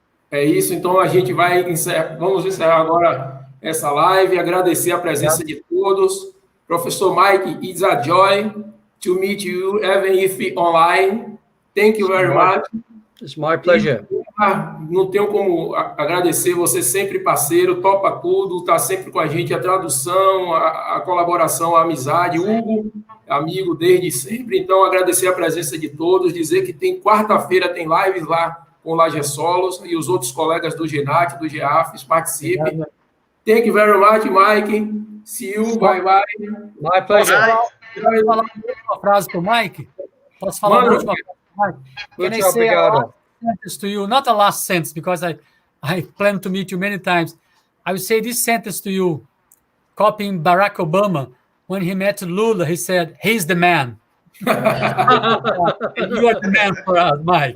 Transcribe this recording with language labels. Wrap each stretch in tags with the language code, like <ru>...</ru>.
<pt>É isso, então a gente vai vamos encerrar agora essa live, agradecer a presença de todos.</pt> <en>Professor Mike, it's a joy to meet you, even if online. Thank you very much. It's my pleasure.</en> <pt>Não tenho como agradecer, você sempre parceiro, topa tudo, está sempre com a gente, a tradução, a colaboração, a amizade. Hugo, amigo desde sempre, então agradecer a presença de todos, dizer que tem quarta-feira, tem lives lá com o Laje Solos e os outros colegas do GENAT, do GEAFES, participem.</pt> <en>Thank you very much, Mike. See you, bye bye. My pleasure.</en> <pt>Posso falar uma frase para o Mike? Posso falar uma última frase para o Mike?</pt> <en>Can I say a last sentence to you? Not a last sentence, because I plan to meet you many times. I will say this sentence to you, copying Barack Obama. When he met Lula, he said, "He's the man." And you are the man for us, Mike.</en>